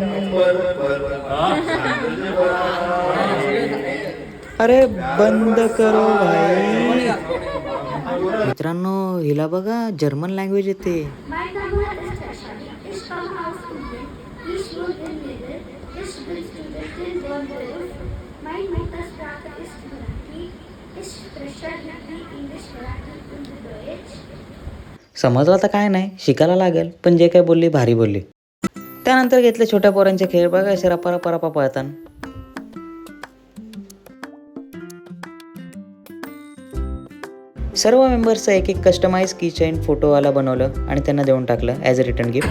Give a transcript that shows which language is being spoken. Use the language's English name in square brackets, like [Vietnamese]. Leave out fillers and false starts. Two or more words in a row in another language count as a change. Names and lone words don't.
[Hindi] अरे बंद करो भाई. [Marathi] मित्रांनो हिला बघा [English] German language [Marathi] येते. [German] Mein Name ist Tascha. Ich komme aus Indien. Ich wohne in Lille. Ich bin Studentin von Beruf. Meine Muttersprache ist Marathi. Ich spreche Hindi, English, Marathi und Deutsch. [Marathi] समजलं तर काय नाही, शिकायला लागेल, पण जे काय बोलली भारी बोलली. त्यानंतर घेतले छोट्या पोरांचे खेळ. बघा असे रपा पळताना. सर्व मेंबर्सचं एक [English] customize key chain [Marathi] फोटोवाला बनवलं आणि त्यांना देऊन टाकलं [English] as a return gift.